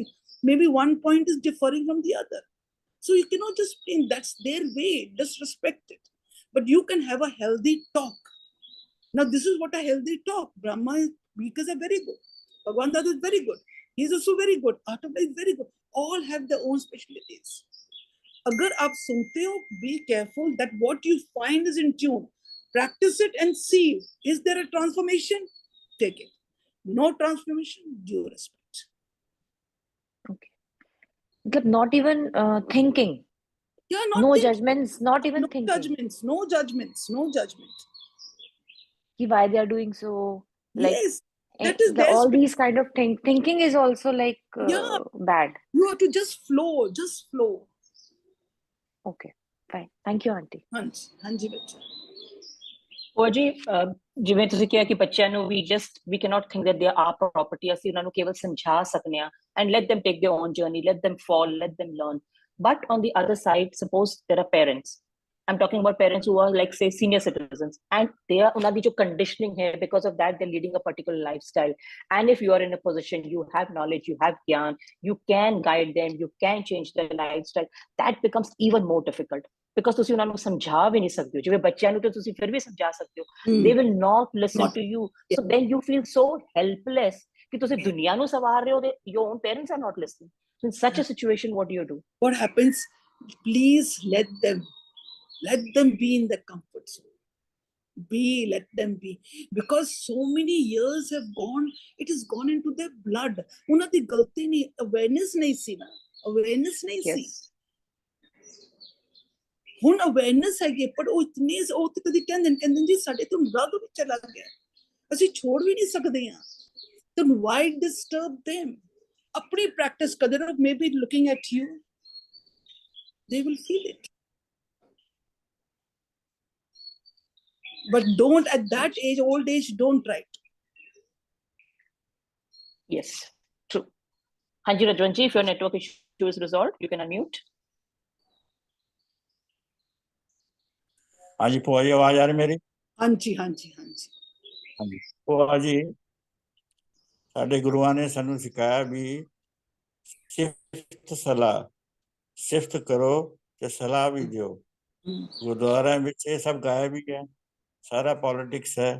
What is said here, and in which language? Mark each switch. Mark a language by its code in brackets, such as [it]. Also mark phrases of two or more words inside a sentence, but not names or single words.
[en] Maybe one point is differing from the other. So you cannot just think that's their way, just respect it. But you can have a healthy talk. Now, this is what a healthy talk. Brahma is, because are very good. Bhagwan Dada is very good. He's also very good. Atma is very good. All have their own specialties. [hi] अगर आप सुनते हो, [en] be careful that what you find is in tune. Practice it and see. Is there a transformation? Take it. No transformation, due respect. Okay. Like not even thinking. Yeah, not No thinking. judgments, not even No thinking. judgments, no judgments, no judgment. Why they are doing so. Like Yes, that is their all these kind of thinking is also like yeah, bad. you have to just flow, just flow. Okay, fine. Thank you, auntie. [pa] ਹਾਂਜੀ ਬੱਚਾ. ਉਹ ਜੀ ਜਿਵੇਂ ਤੁਸੀਂ ਕਿਹਾ ਕਿ ਬੱਚਿਆਂ ਨੂੰ [en] we cannot think that they are property. [pa] ਅਸੀਂ ਉਹਨਾਂ ਨੂੰ ਕੇਵਲ ਸਮਝਾ ਸਕਦੇ ਹਾਂ [en] and let them take their own journey, let them fall, let them learn. But on the other side, suppose there are parents. I'm talking about parents who are like, say, senior citizens, and they are [pa] ਉਹਨਾਂ ਦੀ ਜੋ [en] conditioning here, because of that they're leading a particular lifestyle. And if you are in a position, you have knowledge, you have gyan, you can guide them, you can change their lifestyle, that becomes even more difficult. [pa] Because ਤੁਸੀਂ ਉਹਨਾਂ ਨੂੰ ਸਮਝਾ ਵੀ ਨਹੀਂ ਸਕਦੇ ਹੋ. ਜਿਵੇਂ ਬੱਚਿਆਂ ਨੂੰ ਤਾਂ ਤੁਸੀਂ ਫਿਰ ਵੀ ਸਮਝਾ ਸਕਦੇ ਹੋ. [en] They will not listen to you. So then you feel so helpless [pa] ਕਿ ਤੁਸੀਂ ਦੁਨੀਆ ਨੂੰ ਸਵਾਰ ਰਹੇ ਹੋ, [en] your own parents are not listening. So in such a situation, what do you do? What happens? Please let them be in the comfort zone. Let them be. Because so many years have gone, it has gone into their blood. [pa] ਉਹਨਾਂ ਦੀ ਗਲਤੀ ਨਹੀਂ, awareness ਨਹੀਂ ਸੀ ਨਾ, awareness ਨਹੀਂ ਸੀ. ਹੁਣ ਅਵੇਅਰਨੈਸ ਹੈਗੀ, ਪਰ ਉਹ ਇਤਨੇ ਉਹ ਤੇ ਕਦੀ ਕਹਿੰਦੇ ਜੀ ਸਾਡੇ ਤੋਂ ਰੱਦ ਵੀ ਚਲਾ ਗਿਆ, ਅਸੀਂ ਛੋੜ ਵੀ ਨਹੀਂ ਸਕਦੇ ਹਾਂ. [en] ਤਾਂ why disturb them? [pa] ਆਪਣੀ ਪ੍ਰੈਕਟਿਸ ਕਦੇ ਨਾ, [en] maybe looking at you, they will feel it. But don't at that age, old age, don't try it. Yes, true. Hanji Rajwanji, if your network issue is resolved, you can unmute. [hi] हाँ जी भूआ जी, आवाज आ रही मेरी? [pa] ਹਾਂਜੀ ਹਾਂਜੀ ਹਾਂਜੀ ਹਾਂਜੀ ਭੂਆ ਜੀ, ਸਾਡੇ ਗੁਰੂਆਂ ਨੇ ਸਾਨੂੰ ਸਿਖਾਇਆ ਵੀ ਸਿਫਤ ਸਲਾਹ, ਸਿਫਤ ਕਰੋ ਤੇ ਸਲਾਹ ਵੀ ਦਿਓ. ਗੁਰਦੁਆਰਿਆਂ ਵਿੱਚ ਇਹ ਸਭ ਗਾਇਆ ਵੀ ਹੈ, ਸਾਰਾ ਪੋਲਿਟਿਕਸ ਹੈ.